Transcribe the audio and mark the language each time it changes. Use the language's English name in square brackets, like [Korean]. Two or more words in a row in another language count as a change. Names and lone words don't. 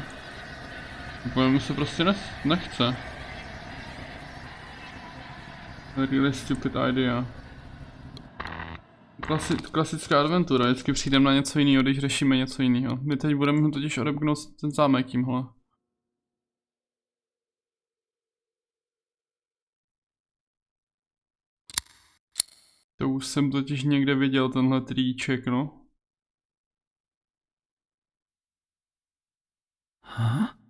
[Czech] Úplně se prostě nechce. [English] Really stupid idea. [Czech] Klasická adventura, vždycky přijdeme na něco jiného, když řešíme něco jiného. My teď budeme totiž odebknout ten zámek tímhle. To už jsem totiž někde viděl, tenhle triček, no. Huh?